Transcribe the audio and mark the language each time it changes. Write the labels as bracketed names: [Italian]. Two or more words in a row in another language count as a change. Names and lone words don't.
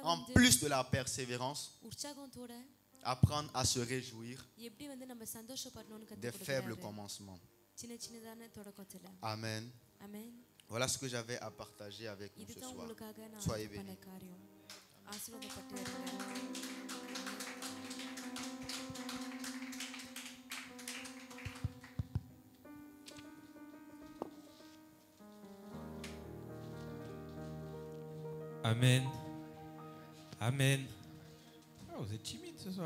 [French] en [Tamil] வந்து [French] plus de la persévérance, [Tamil] உற்சாகத்தோட [French] apprendre à se réjouir [Tamil] எப்படி வந்து நம்ம சந்தோஷப்படணும்னு [French] des [Tamil] கத்து [French] faibles [Tamil] கொடுக்கிறாரு. [French] commencements. [Tamil] சின்ன சின்னதான தொடக்கத்துல. [French] Amen. [Tamil] ஆமென். [French] Voilà ce que j'avais à partager avec nous ce [Tamil] இதுதான் [French] soir. [Tamil] உங்களுக்காக நான் [French] Soyez [Tamil] பண்ண [French] bénis. [Tamil] காரியம். ஆசீர்வாதப்பட்டு இருங்க. [French] Amen. Amen. Oh, vous êtes timide ce soir.